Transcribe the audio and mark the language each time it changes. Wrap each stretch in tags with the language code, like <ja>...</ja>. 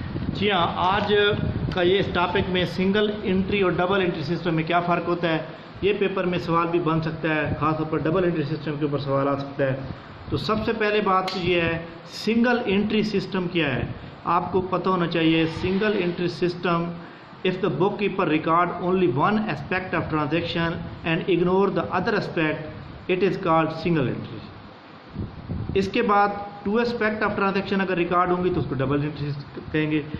<hi>जी हाँ, आज का ये इस टॉपिक में सिंगल एंट्री और डबल एंट्री सिस्टम में क्या फ़र्क होता है, ये पेपर में सवाल भी बन सकता है, ख़ासतौर पर डबल एंट्री सिस्टम के ऊपर सवाल आ सकता है। तो सबसे पहले बात तो ये है सिंगल एंट्री सिस्टम क्या है, आपको पता होना चाहिए।</hi> <en>Single entry system, if the bookkeeper record only one aspect of transaction and ignore the other aspect, it is called single entry.</en> <hi>इसके बाद 2</hi> <en>aspect of transaction</en> <hi>अगर रिकॉर्ड होंगी तो उसको डबल एंट्री कहेंगे।</hi>